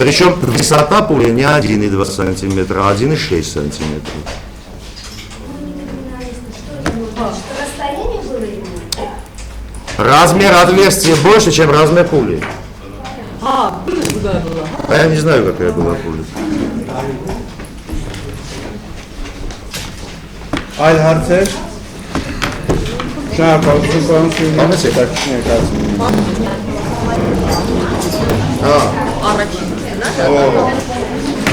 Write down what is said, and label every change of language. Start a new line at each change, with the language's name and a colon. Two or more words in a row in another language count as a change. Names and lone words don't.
Russian: Причем высота пули не 1,2 сантиметра, а 1,6 сантиметра. Расстояние было именно? Размер отверстия больше, чем размер пули. Пуля куда была? А я не знаю, какая была пуля.
Armenian: Այլ հարցեր։ Շնորհակալություն պարոն Սիմոնյան, Համեցեք։ հետաքրքիր ներկայացնում։ Առաջին, Տեխնիկ։